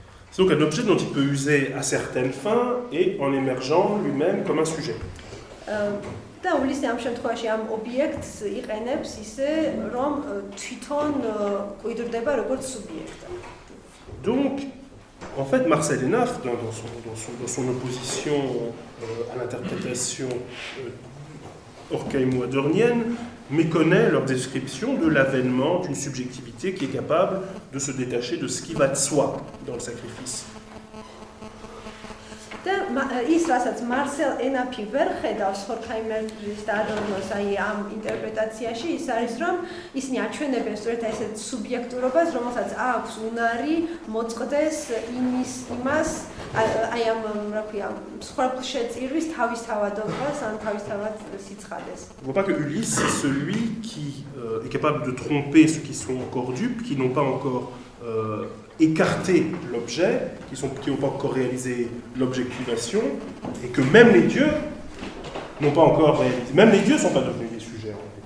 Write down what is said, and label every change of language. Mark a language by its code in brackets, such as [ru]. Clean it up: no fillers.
[fr] C'est donc un objet dont il peut user à certaines fins et en émergeant lui-même comme un sujet. [ka] და ულისე ამ შემთხვევაში ამ ობიექტს იყენებს ისე, რომ თვითონ კვიდრდება როგორც სუბიექტი. [fr] Donc, en fait, Marcel Hénaff, dans son opposition à l'interprétation horkheimo-adornienne, méconnaît leur description de l'avènement d'une subjectivité qui est capable de se détacher de ce qui va de soi dans le sacrifice. [ka] და ის რასაც მარსელ ენაფი ვერ ხედავს Horkheimer-ის და Adornos აი ამ ინტერპრეტაციაში ის არის რომ ისინი აჩვენებენ სწორედ ესეთ სუბიექტურობას რომელსაც აქვს უნარი მოწყდეს იმას აი ამ რა ქვია მსხვერპლშეწირვის თავისთავადობას ან თავისთავად siცხades. [fr] On ne voit pas que Ulysse c'est celui qui est capable de tromper ceux qui sont encore dupes, qui n'ont pas encore écarté l'objet, qui n'ont pas encore réalisé l'objectivation, et que même les dieux n'ont pas encore réalisé. Même les dieux ne sont pas devenus des sujets.